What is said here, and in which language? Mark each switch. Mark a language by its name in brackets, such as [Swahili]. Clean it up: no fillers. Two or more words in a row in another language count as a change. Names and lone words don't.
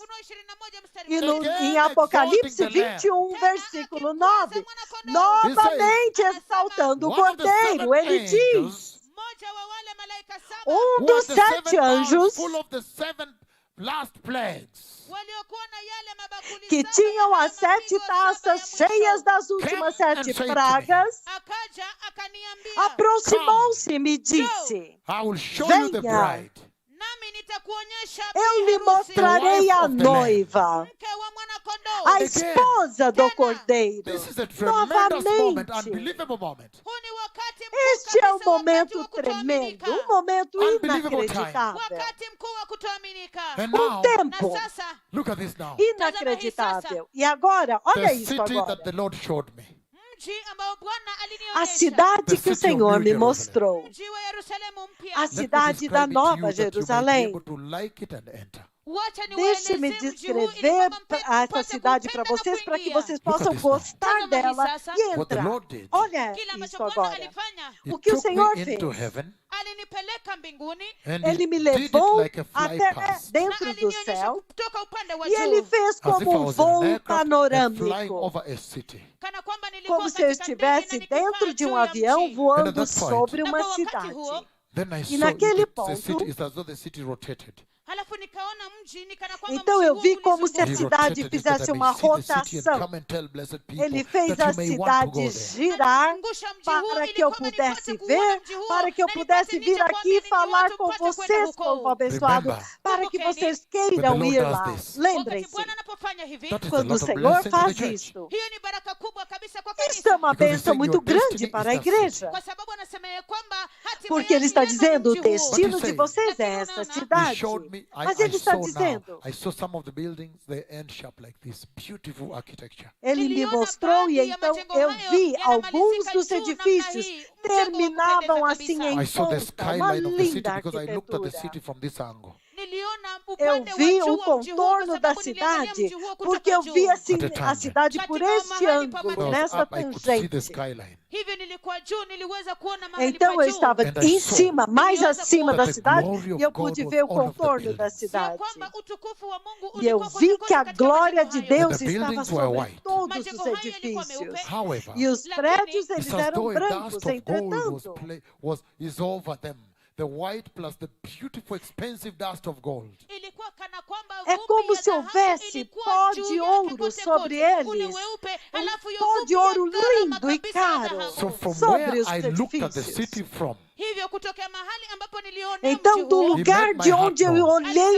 [Portuguese] E em Apocalipse 21, versículo 9, novamente exaltando o [English] one of the [Portuguese] Cordeiro, [English] seven [Portuguese] ele diz: [English] angels [Portuguese] um [English] who [Portuguese] dos [English] had the seven [Portuguese] sete [English] bowls [Portuguese] anjos [English] full of the seven last plagues [Portuguese] que tinham as sete taças cheias das últimas sete pragas, [Swahili] akaja akaniambia, [Portuguese] aproximou-se e me disse: [English] I will show you the [Portuguese] Venha. [English] bride, [Swahili] nami nitakuonyesha [Portuguese] eu [Swahili] bi [Portuguese] lhe [Swahili] harusi, [Portuguese] mostrarei a noiva, [Swahili] mke wa mwanakondoo. [Portuguese] a esposa do Cordeiro. [English] This is a tremendous moment, [Portuguese] Novamente, [English] unbelievable moment. [Swahili] Huu ni wakati mkuu [Portuguese] este é um [Swahili] kabisa, wakati [Portuguese] momento [Swahili] wa [Portuguese] tremendo, [Swahili] kutoaminika. [Portuguese] um momento [English] Unbelievable [Portuguese] inacreditável, [Swahili] Wakati mkuu wa kutoaminika. [English] And [Portuguese] um [English] now, [Portuguese] tempo [Swahili] Na sasa [English] look at this now. [Portuguese] inacreditável. E agora, olha [English] The [Portuguese] isso [English] city [Portuguese] agora. [English] that the Lord showed me. [Swahili] mji ambao Bwana [Portuguese] A [Swahili] alinionyesha. [Portuguese] cidade [English] The [Portuguese] que o [English] city of [Portuguese] Senhor [English] New [Portuguese] me [English] Jerusalem. [Portuguese] mostrou. [Swahili] Mji wa Yerusalemu mpya. [Portuguese] A [English] Let me [Portuguese] cidade da [English] describe it to you [Portuguese] Nova [English] that you may be [Portuguese] Jerusalém. [English] able to like it and enter. [Swahili] Wacha [Portuguese] Deixe-me [Swahili] niwaelezee mji huu ili [Portuguese] descrever [Swahili] kwamba [Portuguese] essa [Swahili] mpate [Portuguese] cidade para [Swahili] kupenda na [Portuguese] vocês, para que [Swahili] kuingia. [Portuguese] vocês [English] Look at [Portuguese] possam [English] this now. [Portuguese] gostar [Swahili] Tazama hivi [Portuguese] dela [Swahili] sasa. [Portuguese] e [English] What the [Portuguese] entrar. [English] Lord did, [Portuguese] Olha [Swahili] Kila ambacho [Portuguese] isso [Swahili] Bwana [Portuguese] agora. [Swahili] alifanya, [English] He [Portuguese] O que o [English] took [Portuguese] Senhor [English] me into [Portuguese] fez? [English] heaven [Swahili] alinipeleka mbinguni [English] and [Portuguese] Ele [English] he [Portuguese] me [English] did it [Portuguese] levou [English] like a fly [Portuguese] até [English] past. [Swahili] na [Portuguese] dentro do [Swahili] alinionyesha [Portuguese] céu [Swahili] kutoka upande wa [Portuguese] e ele [Swahili] juu, [Portuguese] fez [English] As if [Portuguese] como [English] I [Portuguese] um [English] was in an [Portuguese] voo [English] aircraft and flying [Portuguese] panorâmico, [English] over a city. [Swahili] kana kwamba nilikuwa [Portuguese] como se eu [Swahili] katika ndege na [Portuguese] estivesse [Swahili] nikipaa [Portuguese] dentro de [Swahili] juu [Portuguese] um [Swahili] ya [Portuguese] avião [Swahili] mji. [Portuguese] voando [English] And at that point- [Portuguese] sobre [Swahili] Na [Portuguese] uma [Swahili] kwa wakati [Portuguese] cidade. [Swahili] huo, [English] Then I saw [Portuguese] naquele [English] it, the [Portuguese] ponto- [English] city is as though the city rotated. [Swahili] halafu nikaona mji ni kana kwamba [Portuguese] Então [Swahili] mji [Portuguese] eu [Swahili] huo [Portuguese] vi como se a [English] He [Swahili] ulizunguka. [Portuguese] cidade [English] rotated it that I [Portuguese] fizesse [English] may [Portuguese] uma [English] see the city and [Portuguese] rotação. [English] come and tell blessed people [Portuguese] Ele fez [English] that [Portuguese] a [English] you may want to go [Portuguese] cidade [English] there. [Portuguese] girar [Swahili] Angusha mji huo [Portuguese] para [Swahili] ili [Portuguese] que eu [Swahili] kwamba [Portuguese] pudesse [Swahili] nipate kuona [Portuguese] ver, [Swahili] mji huo, [Portuguese] para que eu [Swahili] na [Portuguese] pudesse [Swahili] nipate [Portuguese] vir [Swahili] nije [Portuguese] aqui [Swahili] kuambia ninyi [Portuguese] falar [Swahili] watu [Portuguese] com [Swahili] mpate kwenda [Portuguese] vocês, [Swahili] huko. [Portuguese] povo abençoado, [English] Remember, [Portuguese] para que [Swahili] Kumbukeni, [Portuguese] vocês [English] when [Portuguese] queiram [English] the Lord [Portuguese] ir [English] does [Portuguese] lá. [English] this, [Swahili] wakati [Portuguese] Lembrem-se, [Swahili] Bwana anapofanya hivi, [English] that is a [Portuguese] quando o [English] lot of [Portuguese] Senhor [English] blessing to the [Portuguese] faz [English] church. [Portuguese] isto, [Swahili] hiyo ni baraka kubwa kabisa kwa [Portuguese] isso é [Swahili] kanisa, [Portuguese] uma [English] Because he's [Portuguese] bênção [English] saying [Portuguese] muito [English] your destiny [Portuguese] grande [English] is [Portuguese] para a [English] that city. [Portuguese] igreja. [Swahili] kwa sababu anasema ya kwamba hatima [Portuguese] Porque ele está [Swahili] yenu ni [Portuguese] dizendo, o [Swahili] mji huo. [Portuguese] destino [English] But [Portuguese] de [English] he's [Portuguese] vocês é [English] saying- [Portuguese] esta [English] He He [Portuguese] cidade. [English] showed me, [Portuguese] Mas [English] I [Portuguese] ele está [English] saw [Portuguese] dizendo, [English] now, I saw some of the buildings, they end sharp like this, beautiful architecture. [Portuguese] ele me [Swahili] Niliona [Portuguese] mostrou e [Swahili] baadhi ya [Portuguese] então [Swahili] majengo [Portuguese] eu [Swahili] hayo [Portuguese] vi [Swahili] yanamalizika [Portuguese] alguns dos [Swahili] juu namna [Portuguese] edifícios [Swahili] hii. Mjengo wa [Portuguese] terminavam [Swahili] kupendeza [Portuguese] assim [Swahili] kabisa. [Portuguese] em [English] I saw the [Portuguese] ponta, uma [English] skyline of the city [Portuguese] linda [English] because I looked at the [Portuguese] arquitetura. [English] city from this angle. [Swahili] Niliona [Portuguese] Eu [Swahili] upande wa [Portuguese] vi [Swahili] juu [Portuguese] o [Swahili] wa mji huo [Portuguese] contorno [Swahili] kwa [Portuguese] da [Swahili] sababu niliangalia [Portuguese] cidade, [Swahili] mji huo kutoka [Portuguese] porque eu [Swahili] juu. [Portuguese] vi assim [English] At a [Portuguese] a [English] time. [Portuguese] cidade por [Swahili] Katika [Portuguese] este [Swahili] mahali pa [Portuguese] ângulo, [English] When I was [Portuguese] nesta [English] up, I could see the [Portuguese] tangente. [English] skyline. [Swahili] Hivyo nilikuwa juu, niliweza kuona mahali [Portuguese] Então [Swahili] pa [Portuguese] eu [Swahili] juu. [Portuguese] estava [English] And I [Portuguese] em [English] saw [Portuguese] cima, mais [Swahili] Niliweza [Portuguese] acima [Swahili] kuona [Portuguese] da [English] that the [Portuguese] cidade, [English] glory of [Portuguese] e eu [English] God [Portuguese] pude [English] was [Portuguese] ver o [English] all of the [Portuguese] contorno da [English] buildings. [Swahili] Ya [Portuguese] cidade. [Swahili] kwamba utukufu wa Mungu [Portuguese] E eu [Swahili] ulikuwa [Portuguese] vi [Swahili] kote [Portuguese] que a [Swahili] kote katika [Portuguese] glória [Swahili] majengo [Portuguese] de [Swahili] hayo. [Portuguese] Deus [English] And the [Portuguese] estava [English] buildings were [Portuguese] sobre [English] white. [Portuguese] todos [Swahili] Majengo [Portuguese] os [Swahili] hayo yalikuwa [Portuguese] edifícios. [Swahili] meupe. [English] However, [Portuguese] E os [Swahili] Lakini, [Portuguese] prédios, eles [English] it's as [Portuguese] eram [English] though a [Portuguese] brancos, [English] dust of gold [Portuguese] entretanto. [English] is over them. The white plus the beautiful, expensive dust of gold. [Swahili] ilikuwa kana kwamba [Portuguese] É [Swahili] vumbi [Portuguese] como [Swahili] ya [Portuguese] se [Swahili] dhahabu [Portuguese] houvesse [Swahili] ilikuwa [Portuguese] pó [Swahili] juu [Portuguese] de [Swahili] yake [Portuguese] ouro [Swahili] kote [Portuguese] sobre [Swahili] kote. Ule [Portuguese] eles. [Swahili] weupe, halafu hiyo [Portuguese] Pó [Swahili] vumbi [Portuguese] de [Swahili] ya [Portuguese] ouro [Swahili] gharama [Portuguese] lindo e [Swahili] kabisa ya [Portuguese] caro. [Swahili] dhahabu. [English] So from [Portuguese] Sobre [English] where [Portuguese] os [English] I looked at the [Portuguese] edifícios. [English] city from, [Swahili] Hivyo kutokea mahali ambapo nilionea [Portuguese] Então, [Swahili] mji [Portuguese] do [Swahili] huo, [Portuguese] lugar [English] made [Portuguese] de [English] my [Portuguese] onde [English] heart [Portuguese] eu [English] know. [Portuguese] olhei a